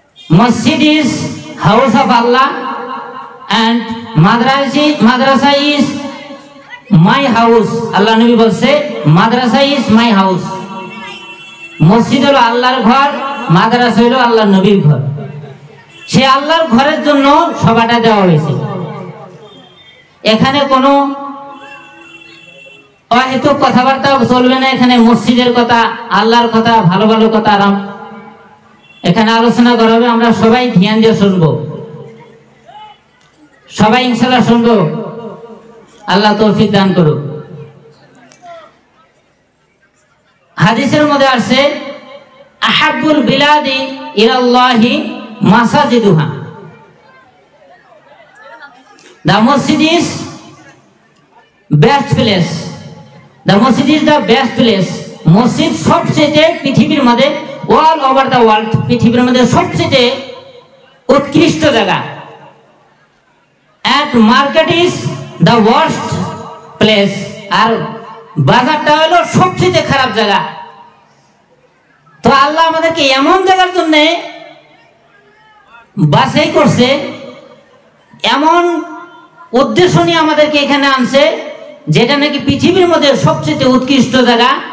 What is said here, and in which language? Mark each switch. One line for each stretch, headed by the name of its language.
English: Masjid is house of Allah and madrasa is my house. Allah Nabi
Bangla: বলছে
English: madrasa is my house.
Bangla: মসজিদ হলো আল্লাহর ঘর, মাদ্রাসা হলো আল্লাহর নবীর ঘর। সে আল্লাহর ঘরের জন্য সভাটা দেওয়া হয়েছে। এখানে কোনো অহেতুক কথাবার্তা চলবে না। এখানে মসজিদের কথা, আল্লাহর কথা, ভালো ভালো কথা আরাম এখানে আলোচনা করা হবে। আমরা সবাই ধ্যান দিয়ে শুনবো, সবাই ইনশাআল্লাহ শুনবো। আল্লাহ তৌফিক দান করুক। হাদিসের মধ্যে আছে
Arabic: আহাব্বুল বিলাদি ইলাল্লাহি মাসাজিদুহা।
English: The masjid is best place. The masjid is the best place.
Bangla: মসজিদ সবচেয়ে পৃথিবীর মধ্যে
English: all over the world,
Bangla: পৃথিবীর মধ্যে সবচেয়ে উৎকৃষ্ট জায়গা।
English: And market is the worst place.
Bangla: আর বাজারটা হলো সবচেয়ে খারাপ জায়গা। তো আল্লাহ আমাদেরকে এমন জায়গার জন্য বাছাই করছে, এমন উদ্দেশ্য নিয়ে আমাদেরকে এখানে আনছে, যেটা নাকি পৃথিবীর মধ্যে সবচেয়ে উৎকৃষ্ট জায়গা।